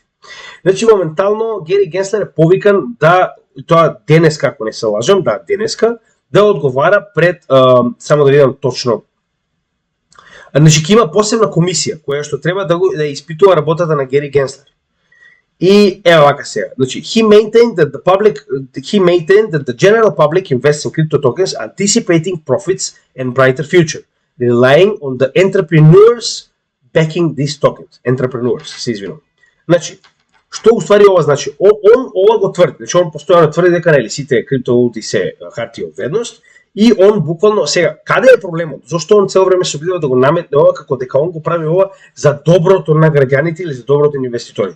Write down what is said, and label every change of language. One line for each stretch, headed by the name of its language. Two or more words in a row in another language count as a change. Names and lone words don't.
Macedonian: Значи моментално Гери Генслер е повикан да тоа денеска, ако не се лажам, да денеска да одговара пред само да видам точно. Значи ќе има посебна комисија која што треба да испитува работата на Гери Генслер. И ева вака сега.
English: Значи he maintained that the general public invests in crypto tokens anticipating profits and brighter future, relying on the entrepreneurs backing these tokens. Entrepreneurs,
Macedonian: се извинувам. Значи, што уствари ова значи? Он ова го тврди, значи он постојано тврди дека нели сите криптовалути се хартија од вредност и он буквално сега каде е проблемот? Зошто он цело време се обидува да го наметне ова како дека он го прави ова за доброто на граѓаните или за доброто на инвеститорите?